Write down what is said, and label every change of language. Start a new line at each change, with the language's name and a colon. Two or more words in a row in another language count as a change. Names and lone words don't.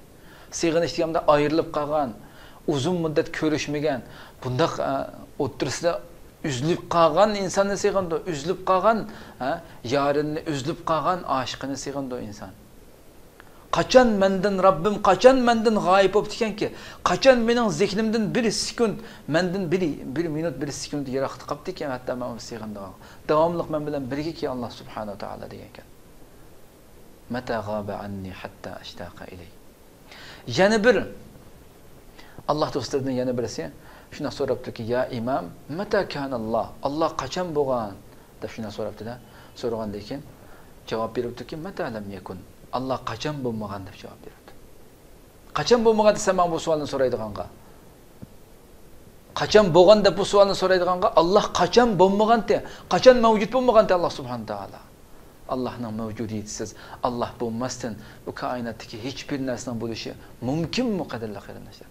Uzbek: Sig'inish deganimda ayrilib qolgan, uzun muddat ko'rishmagan, bundaq o'tirsida üzülüp qolgan insonni sig'indi, üzülüp qolgan yorini, üzülüp qolgan oshiqini sig'indi inson. Qachon mendan Rabbim qachon mendan g'oyib bo'lib ekanki, qachon mening zihnimdan bir sekund, mendan bir minut, bir sekund yiroqda qolibdi ekan, hatto men uni sig'indim. Davomli men bilan birga ki Allah
Arabic: سبحانه وتعالى
Uzbek: degan ekan.
Arabic: متى غاب عني حتى أشتاق إليه.
Uzbek: Yana bir Allah do'stlaridan yana birisi shuna so'rabdiki,
Arabic: يا إمام، متى كان الله?
Uzbek: Allah qachon bo'lgan? deb shuna so'rabdi-da. So'ragandan keyin javob beribdiki,
Arabic: متى لم يكن.
Uzbek: Allah qachon bo'lmagan deb javob beribdi. Qachon bo'lmagan desa men bu savolni so'raydiganqa. qachon bo'lgan deb bu savolni so'raydiganga Alloh qachon bo'lmagan-da, qachon mavjud bo'lmagan-da Alloh subhanahu taolo. Allohning mavjudiyatisiz, Alloh bo'lmasdan bu koinotdagi hech bir narsaning bo'lishi mumkinmi qadrli qarindoshlar?